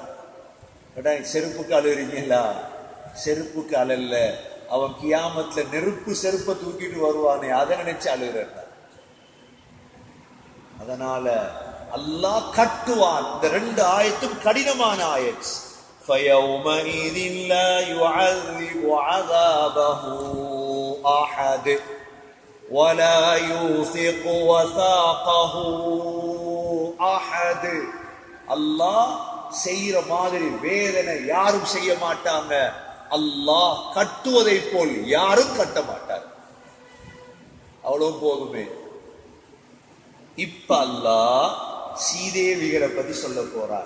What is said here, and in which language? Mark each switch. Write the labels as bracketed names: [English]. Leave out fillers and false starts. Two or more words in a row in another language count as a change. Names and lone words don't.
[Tamil] செருப்புக்கு அழுறீங்களா? செருப்புக்கு அழல்ல, அவன் கியாமத்துல நெருப்பு செருப்பை தூக்கிட்டு வருவானே அதை நினைச்சு அழுகிறார். அதனால அல்லாஹ் கட்டுவான். இந்த 2 ஆயத்தும் கடினமான ஆயத். [Arabic] فَيَوْمَئِذٍ لَا يُعَذِّبُ عَذَابَهُ أَحَدٌ وَلَا يُوثِقُ وَثَاقَهُ أَحَدٌ. [Tamil] அல்லாஹ் செய்யற மாதிரி வேதனை யாரும் செய்ய மாட்டாங்க. அல்லாஹ் கட்டுவதை போல் யாரும் கட்ட மாட்டார். அவ்வளவு போதுமே. இப்ப அல்லாஹ் சீதேவிகளை பத்தி சொல்ல போறார்.